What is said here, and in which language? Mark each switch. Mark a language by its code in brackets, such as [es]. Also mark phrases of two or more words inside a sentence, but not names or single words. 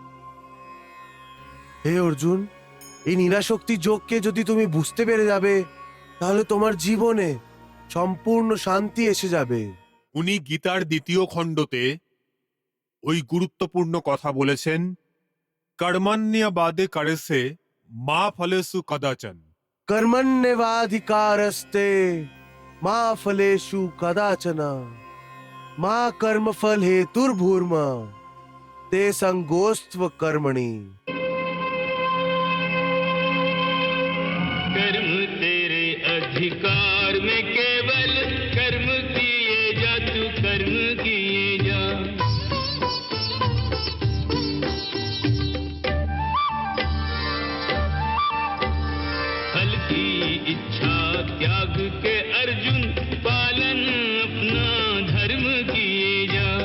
[bn] হে অর্জুন, এই নিরাশক্তি যোগকে যদি তুমি বুঝতে পেরে যাবে তাহলে তোমার জীবনে সম্পূর্ণ শান্তি এসে যাবে। উনি গীতার ২য় খণ্ডতে ওই গুরুত্বপূর্ণ কথা বলেছেন, [sa] কর্মণ্যবাদে করেছে মা ফলেসু কদাচন। कर्मण्येवाधिकारस्ते मा फलेषु कदाचन मा कर्मफल हेतुर्भूर्मा ते संगोस्त्व कर्मणि। [hi] कर्म तेरे अधिकार में केवल कर्म किए जा, तू कर्म किए जा। फल की इच्छा त्याग के अर्जुन पालन अपना धर्म किए जा।